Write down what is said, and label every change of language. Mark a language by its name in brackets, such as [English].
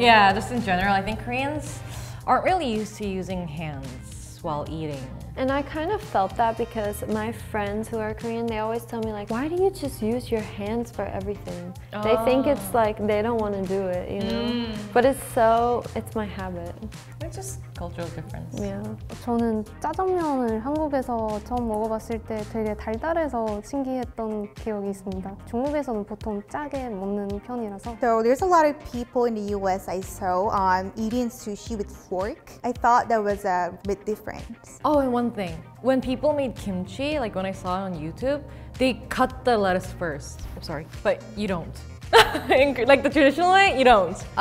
[English] Yeah, just in general, I think Koreans aren't really used to using hands while eating. And I kind of felt that because my friends who are Korean, they always tell me like, why do you just use your hands for everything? They think it's like they don't want to do it, you know? But it's my habit. It's just cultural difference. Yeah. [Korean] 저는 짜장면을 한국에서 처음 먹어봤을 때 되게 달달해서 신기했던 기억이 있습니다. 중국에서는 보통 짜게 먹는 편이라서. [English] So there's a lot of people in the US I saw eating sushi with fork. I thought that was a bit different. Oh, and one thing. When people made kimchi, like when I saw it on YouTube, they cut the lettuce first. I'm sorry, but you don't. Like the traditional way, you don't.